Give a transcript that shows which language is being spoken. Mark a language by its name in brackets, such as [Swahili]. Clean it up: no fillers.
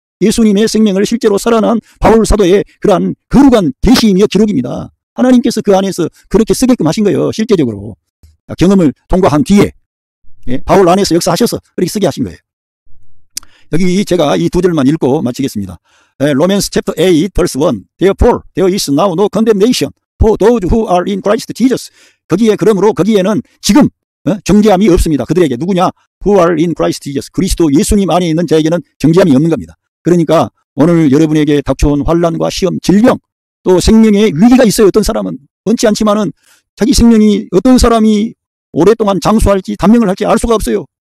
[Korean] 예수님의 생명을 실제로 살아난 바울 사도의 그러한 거룩한 계시이며 기록입니다. 하나님께서 그 안에서 그렇게 쓰게끔 하신 거예요. 실제적으로 경험을 통과한 뒤에 바울 안에서 역사하셔서 그렇게 쓰게 하신 거예요. 여기 제가 이 두 절만 읽고 마치겠습니다. [English] Romans chapter 8 verse 1 Therefore there is now no condemnation for those who are in Christ Jesus. [Korean] 그러므로 거기에는 지금 정죄함이 없습니다. 그들에게 누구냐? [English] Who are in Christ Jesus. [Korean] 그리스도 예수님 안에 있는 자에게는 정죄함이 없는 겁니다. 그러니까 오늘 여러분에게 닥쳐온 환난과 시험, 질병, 또 생명의 위기가 있어요. 어떤 사람은 원치 않지만은 자기 생명이 어떤 사람이 오랫동안 장수할지 단명을 할지 알 수가 없어요.